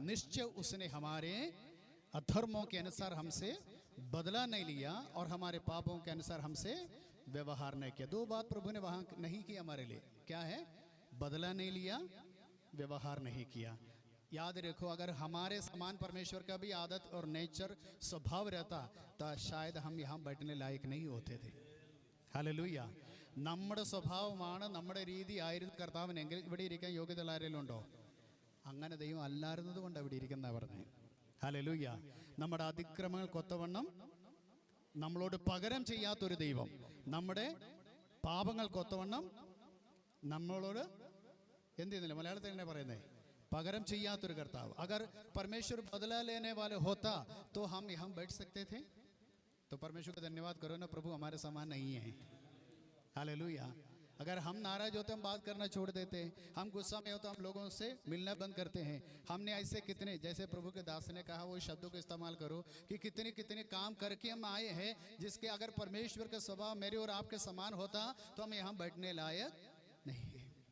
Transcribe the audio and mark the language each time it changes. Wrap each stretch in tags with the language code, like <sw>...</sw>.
<hi>निश्चय उसने हमारे अधर्मों के अनुसार हमसे बदला नहीं लिया और हमारे पापों के अनुसार हमसे व्यवहार नहीं किया। दो बात प्रभु ने वहां नहीं की हमारे लिए, क्या है? बदला नहीं लिया, व्यवहार नहीं किया। याद रखो, अगर हमारे समान परमेश्वर का भी आदत और नेचर स्वभाव रहता तो शायद हम यहाँ बैठने लायक नहीं होते थे।</hi> <ml>ഹല്ലേലൂയ। നമ്മുടെ സ്വഭാവമാണ്, നമ്മുടെ രീതി ആയിരുന്നു കർത്താവിനെങ്കിൽ ഇവിടെ ഇരിക്കാൻ യോഗ്യതയുള്ള ആരെങ്കിലും ഉണ്ടോ? അങ്ങനെ ദൈവം അല്ലായിരുന്നത് കൊണ്ട് ഇവിടെ ഇരിക്കുന്ന പറഞ്ഞേ. ഹല്ലേലൂയ. നമ്മുടെ അതിക്രമങ്ങൾക്കൊത്തവണ്ണം നമ്മളോട് പകരം ചെയ്യാത്തൊരു ദൈവം, നമ്മുടെ പാപങ്ങൾക്കൊത്തവണ്ണം നമ്മളോട് എന്ത് ചെയ്യുന്നില്ല, മലയാളത്തിൽ തന്നെ പറയുന്നേ, पगरम ചെയ്യാത്തൊരു कर्ताव।</ml> <hi>अगर परमेश्वर बदला लेने वाले होता तो हम यहाँ बैठ सकते थे? तो परमेश्वर का धन्यवाद करो ना, प्रभु हमारे समान नहीं है। हालेलुया। अगर हम नाराज होते हम बात करना छोड़ देते हैं, हम गुस्सा में होते हम लोगों से मिलना बंद करते हैं। हमने ऐसे कितने, जैसे प्रभु के दास ने कहा, वो शब्दों को इस्तेमाल करो कि कितने कितने काम करके हम आए हैं, जिसके अगर परमेश्वर का स्वभाव मेरे और आपके समान होता तो हम यहाँ बैठने लायक नहीं है।</hi>